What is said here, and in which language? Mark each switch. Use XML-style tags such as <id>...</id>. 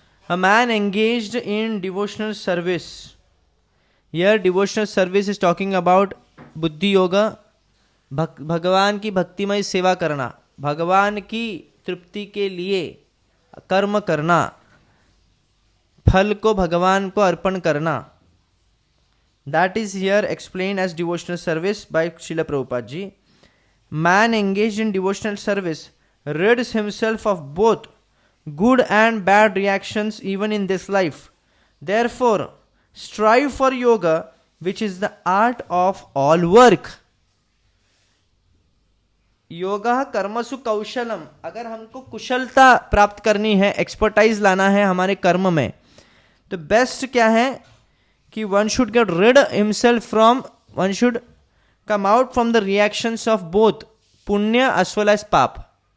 <en>A man engaged in devotional service. Here devotional service is talking about</en> <hi>बुद्धि योगा, भगवान की भक्तिमय सेवा करना, भगवान की तृप्ति के लिए कर्म करना, फल को भगवान को अर्पण करना.</hi> <en>That is here explained as devotional service by Srila Prabhupada ji. Man engaged in devotional service rids himself of both good and bad reactions even in this life. Therefore, strive for yoga, which is the art of all work.</en> <sa>Yoga कर्मसु कौशलम.</sa> <hi>अगर हमको कुशलता प्राप्त करनी है, expertise लाना है हमारे कर्म में, तो बेस्ट क्या है कि</hi> <en>One should get rid himself from, one should come out from the reactions of both punya as well as paap.</en>